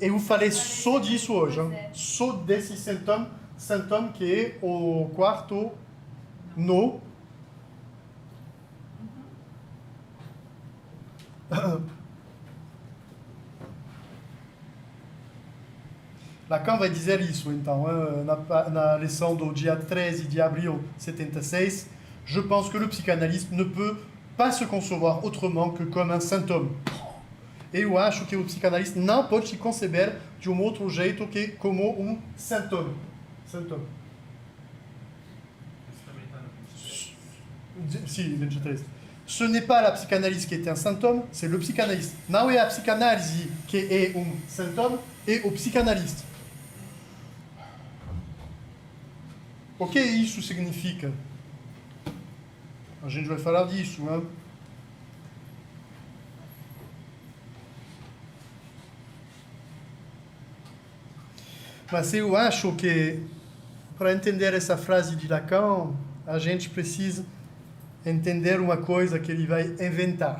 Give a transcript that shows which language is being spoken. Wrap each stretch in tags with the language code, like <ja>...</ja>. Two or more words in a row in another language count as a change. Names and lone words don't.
<pt>Eu falei só disso hoje, só desse sintoma que é o quarto nó. Lacan vai dizer isso, então, na lição do dia 13 de abril de 76.</pt> <fr>Je pense que le psychanalyste ne peut pas se concevoir autrement que comme un symptôme.</fr> <pt>eu acho que o psicanalista não pode se conceber de um outro jeito que como um sintoma. Sintoma. Isso também está no 23. Sim, 23.</pt> <fr>Ce n'est pas la psychanalyse qui est un symptôme, c'est le psychanalyste.</fr> <pt>Não é a psicanálise que é um sintoma, é o psicanalista. O que isso significa? A gente vai falar disso, hein? Mas eu acho que, para entender essa frase de Lacan, a gente precisa entender uma coisa que ele vai inventar.</pt>